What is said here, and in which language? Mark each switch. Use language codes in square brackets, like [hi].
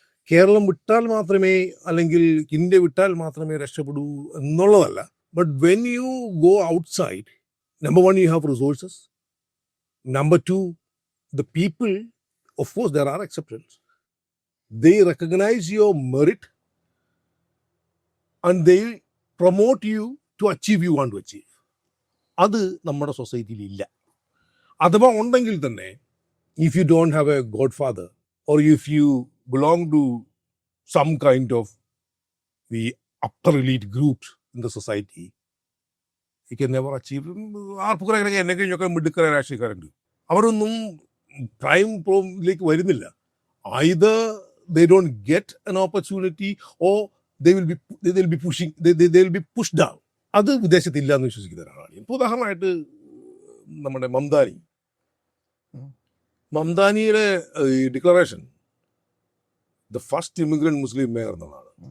[ml] കേരളം വിട്ടാൽ മാത്രമേ അല്ലെങ്കിൽ ഇന്ത്യ വിട്ടാൽ മാത്രമേ രക്ഷപ്പെടൂ എന്നുള്ളതല്ല. [en] But when you go outside, number one, you have resources. Number two, the people, of course there are exceptions, they recognize your merit and they promote you to achieve you want to achieve. [ml] അത് നമ്മുടെ സൊസൈറ്റിയിൽ ഇല്ല. അഥവാ ഉണ്ടെങ്കിൽ തന്നെ, [en] if you don't have a godfather or if you belong to some kind of the upper elite groups in the society, you can never achieve. [ml] ആർപ്പുറൊക്കെ എന്നെ കഴിഞ്ഞൊക്കെ മിടുക്കര രാഷ്ട്രീയക്കാരുണ്ട്, അവരൊന്നും prime പ്രോയിലേക്ക് വരുന്നില്ല. [en] either they don't get an opportunity or they will be pushing, they will be pushed down. [ml] അത് വിദേശത്തില്ല എന്ന് വിശ്വസിക്കുന്ന ഒരാളാണ്. ഇപ്പോൾ ഉദാഹരണമായിട്ട് നമ്മുടെ മംദാനിയുടെ declaration, [en] the first immigrant Muslim mayor [ml] എന്നുള്ളതാണ്.